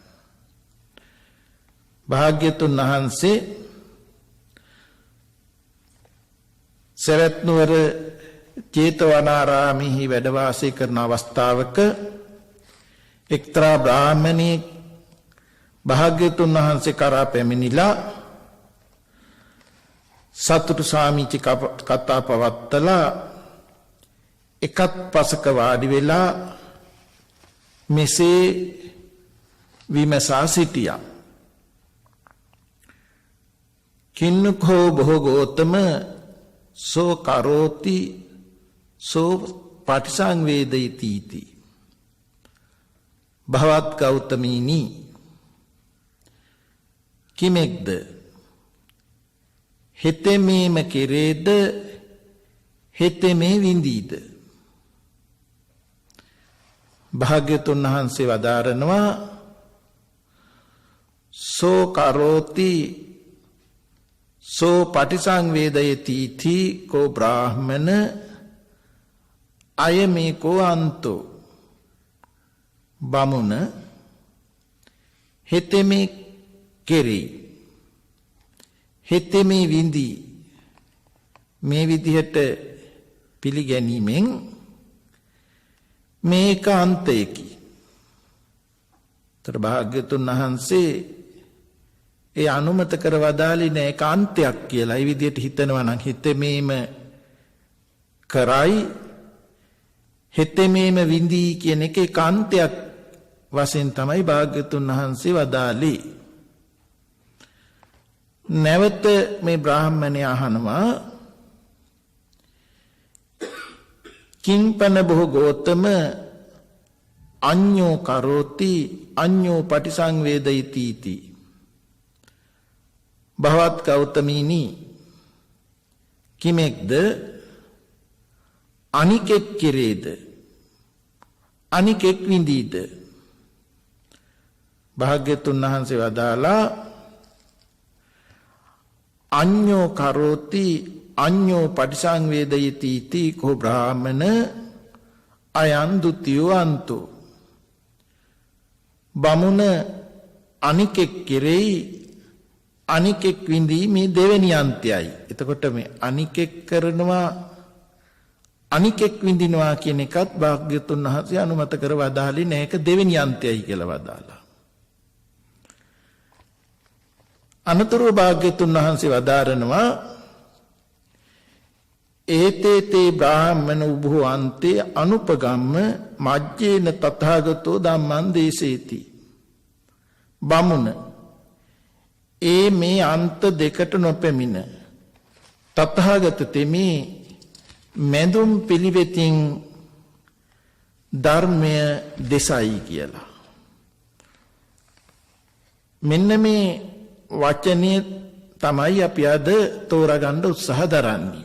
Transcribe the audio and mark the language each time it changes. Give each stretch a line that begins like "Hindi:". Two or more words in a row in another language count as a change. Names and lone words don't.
Sinhala: භාග්‍යතුන් වහන්සේ සවැත් නුවර ජේතවනාරාමෙහි වැඩ වාසය කරන අවස්ථාවක එක්තරා බ්‍රාහ්මණී භාග්‍යතුන් වහන්සේ කරා පැමිණිලා සතුටු සාමිචි කතා පවත්තලා එකත් පසක වාඩි වෙලා මෙසේ විමසා සිටියා.
Pali: කින්නකෝ භෝගෝතම සෝ කරෝති සෝ පටිසංවේදයිති
Sinhala: භවත් ගෞතමීනි කිමෙක්ද හෙතෙමේම කෙරේද හෙතෙමේ විඳීද. භාග්‍යතුන් වහන්සේ වදාරනවා
Pali: සෝ කරෝති සෝ පටිසංවේදයති තී කෝ බ්‍රාහ්මන අයමේ කෝ අන්තෝ.
Sinhala: බමුණ හෙතෙමේ කෙරේ හෙතෙමේ විඳී මේ විදිහට පිළිගැනීමෙන් මේක අන්තයකි. තර භාග්‍යතුන් වහන්සේ ඒ අනුමත කර වදාළේ නෑ ඒක අන්තයක් කියලා. ඒ විදිහට හිතනවා නම් හෙතෙමේම කරයි හෙතෙමේම විඳී කියන එක ඒක අන්තයක් වශයෙන් තමයි භාග්‍යතුන් වහන්සේ වදාළේ. නැවත මේ බ්‍රාහ්මණය අහනවා
Pali: කිංපන භෝගෝතම අඤ්ඤෝ කරෝති අඤ්ඤෝ පටිසංවේදයිති इति
Sinhala: භවත් ගෞතමීනි කිමෙක්ද අනිකෙක් කෙරේද අනිකෙක් විඳීද. භාග්‍යතුන් වහන්සේ වදාලා
Pali: අඤ්ඤෝ කරෝති අඤ්ඤෝ පටිසංවේදයති इति කෝ බ්‍රාහ්මන අයං ဒ ුතියෝ අන්තෝ.
Sinhala: බමුණ අනිකෙක් කෙරෙහි අනිකෙක් විඳී මේ දෙවෙනි අන්තයයි. එතකොට මේ අනිකෙක් කරනවා අනිකෙක් විඳිනවා කියන එකත් භාග්‍යතුන් වහන්සේ අනුමත කර වදාළේ නැහැ. ඒක දෙවෙනි අන්තයයි කියලා වදාලා. අනතුරු භාග්‍යතුන් වහන්සේ වදාරනවා
Pali: ඒතේතේ බ්‍රාහ්මණ උභෝ අන්තේ අනුපගම්ම මජ්ජේන තථාගතෝ ධම්මං දේශේති.
Sinhala: බමුණ මේ අන්ත දෙකට නොපැමිණ තථාගත තෙමේ මැදුම් පිළිවෙතින් ධර්මය දෙසයි කියලා. මෙන්න මේ වචනේ තමයි අපි අද තෝරගන්න උත්සාහ දරන්නේ.